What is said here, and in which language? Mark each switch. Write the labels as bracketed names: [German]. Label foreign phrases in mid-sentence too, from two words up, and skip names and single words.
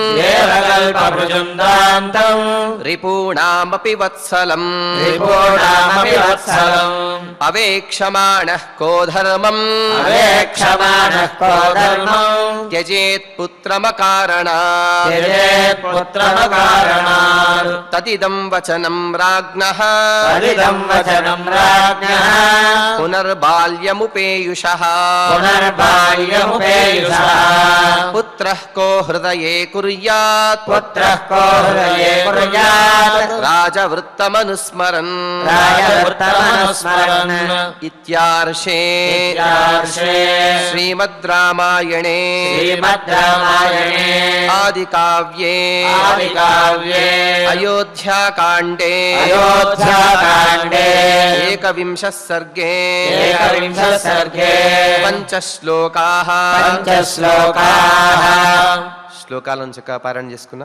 [Sanskrit] रिपूणामपि वत्सलम् अवेक्षमाणः को धर्मम् त्यजेत् पुत्रमकारणात् तदिदं वचनं राज्ञः पुनर्बाल्यमुपेयुषः పుత్రః కో హృదయే కుర్యాత్ పుత్రః కో హృదయే కుర్యాత్ రాజవృత్తమనుస్మరన్ రాజవృత్తమనుస్మరన్ ఇత్యార్షే శ్రీమద్ రామాయణే ఆదికావ్యే అయోధ్యాకాండే ఏకవింశః సర్గే పంచశ్లోకాః [Telugu] శ్లోకాల నుంచి పారాయణ చేసుకున్నాం.